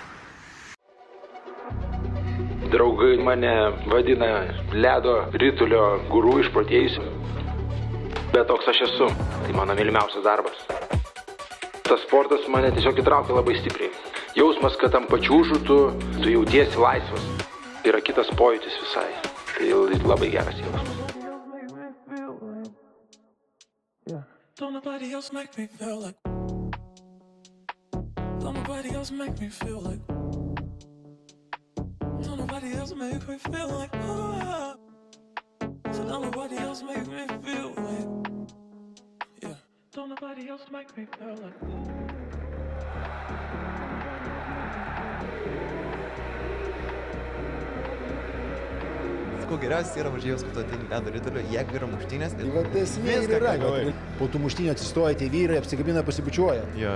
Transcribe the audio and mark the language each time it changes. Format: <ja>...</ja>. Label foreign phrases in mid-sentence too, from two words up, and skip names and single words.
<lt>Draugai mane vadina ledo ritulio guru išprotėjusiu, bet toks aš esu, tai mano mylimiausias darbas. Tas sportas mane tiesiog įtraukia labai stipriai. Jausmas, kad tam pačiūžu tu jautiesi laisvas, yra kitas pojūtis visai, tai labai geras jausmas.</lt> <en>Don't nobody else make me feel like. Don't nobody else make me feel like. Don't nobody else make me feel like. Oh, so don't nobody else make me feel like. Yeah. Don't nobody else make me feel like.</en> <lt>Kuo geriausias yra varžybos, kad tu ateini ledo ritulio, jeigu yra muštynės. Esmė yra, po tų muštynių atsistoja tie vyrai, apsikabina, pasibučiuoja. Jo.</lt>